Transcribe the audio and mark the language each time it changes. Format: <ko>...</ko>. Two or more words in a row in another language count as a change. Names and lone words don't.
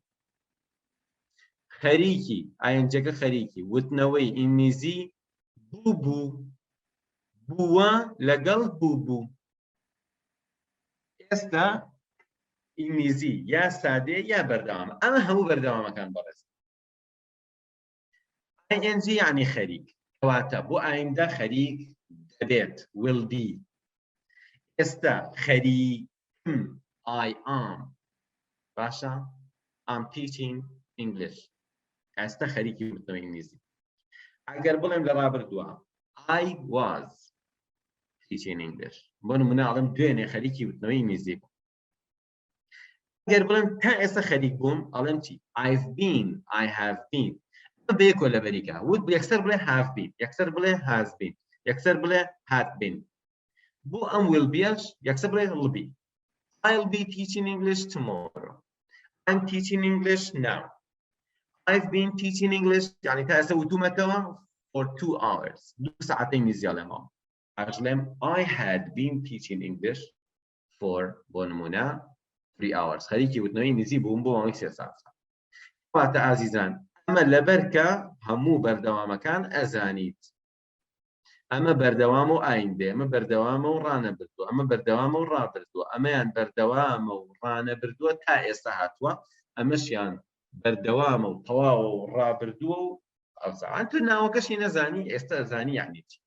<ckb>خەریکی ING خەریکی وتنەوەی ئینگلیزی بوو بووە لەگەڵ بوو ئێستا ئینگلیزی یا سادێ یا بەردەوامە ئەمە هەموو بەردەوامەکان بەڕێز ING یعنی خەریک کەواتە بۆ ئایندە خەریک دەبێت</ckb> <en>will be</en> <ckb>ئێستا خەریکم</ckb> <en>I am</en> <ckb>باشە</ckb> <en>I'm teaching English</en> <ckb>ئێستا خەریکی وتنەوەی ئینگلیزی ئەگەر بڵێم لە ڕابردووە</ckb> <en>I was teaching English.</en> <ckb>بۆ نمونە ئەڵێم دوێنێ خەریکی وتنەوەی ئینگلیزی بووم. ئەگەر بڵێم تا ئێستا خەریک بووم ئەڵێم چی؟</ckb> <en>I've been, I have been.</en> <ckb>بەیەک کۆلەبەریکە. وت یەکسەر بڵێ</ckb> <en>have been،</en> <ckb>یەکسەر بڵێ</ckb> <en>has been،</en> <ckb>یەکسەر بڵێ</ckb> <en>had been.</en> <ckb>بۆ ئەم</ckb> <en>will beش</en> <ckb>یەکسەر بڵێ</ckb> <en>will be. I'll be teaching English tomorrow. I'm teaching English now. I've been teaching English</en> <ckb>يعني تا ئێستا وتومەتەوە</ckb> <en>for 2 hours.</en> <ckb>2 ساعتەی ئینگلیزی ئەڵێمەوە.</ckb> <en>I had been teaching English for</en> <ckb>بۆ نمونە</ckb> <en>3 hours.</en> <ckb>خەریکی وتنەوەی ئینگلیزی بووم بۆ ماوەی 3 ساعت. کەواتە ئازیزان ئەمە لەبەرکە هەموو بەردەوامەکان ئەزانیت. ئەمە بەردەوامە و ئایندێ، ئەمە بەردەوامە و ڕانەبردووە، ئەمە بەردەوامە و ڕابردووە، ئەمەیان بەردەوامە و ڕانەبردووە تا ئێستا هاتووە، ئەمەشیان بەردەوامە و تەواوە و ڕابردووە و ئەوزان تو ناوەکەشی نەزانی ئێستا ئەزانی یعنی چی.</ckb>